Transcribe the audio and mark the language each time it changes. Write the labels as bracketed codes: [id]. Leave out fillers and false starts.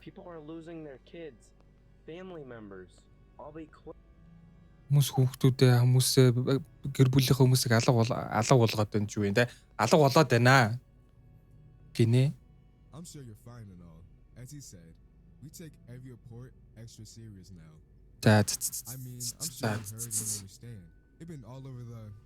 [en] People are losing their kids, family members. All they [mn] Хүмүүс хүүхдүүдээ хүмүүсээ гэр бүлийнхээ хүмүүсийг алга болгоод байна ч юу юм те. Алга болоод байна. Гинэ. [en] I'm sure you're fine and all. As he said, we take every report extra serious now. [mn] За. [en] I mean, I'm sure you heard and understand. They've been all over the...